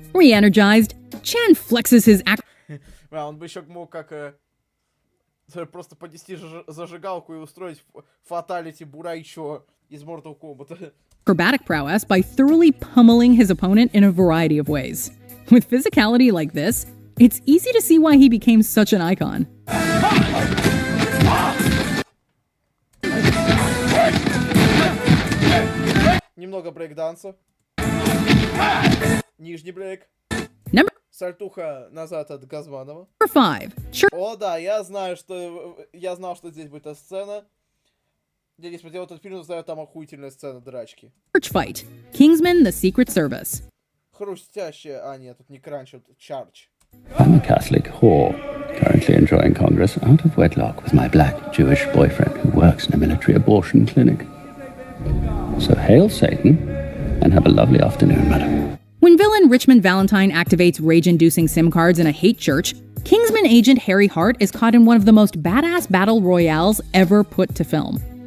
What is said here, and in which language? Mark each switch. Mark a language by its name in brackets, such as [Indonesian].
[English] Re-energized, Chan flexes his [Russian] Он бы еще мог как просто поднести зажигалку и устроить фаталити Бурайчо из Mortal Kombat. [English] Acrobatic prowess by thoroughly pummeling his opponent in a variety of ways. With physicality like this, it's easy to see why he became such an icon. [Russian] Немного брейк-данса. Нижний брейк. Сальтуха назад от Газманова. [English] Number 5. [Russian] О, да, я знал, что здесь будет эта сцена. Я не смотрел этот фильм, но знаю, там охуительная сцена драчки. [English] Church fight. Kingsman: The Secret Service. [Russian] Хрустящая, нет, тут не кранч, тут чардж. [English] I'm a Catholic whore, currently enjoying Congress out of wedlock with my black Jewish boyfriend who works in a military abortion clinic. So hail Satan, and have a lovely afternoon, madam. When villain Richmond Valentine activates rage-inducing SIM cards in a hate church, Kingsman agent Harry Hart is caught in one of the most badass battle royales ever put to film.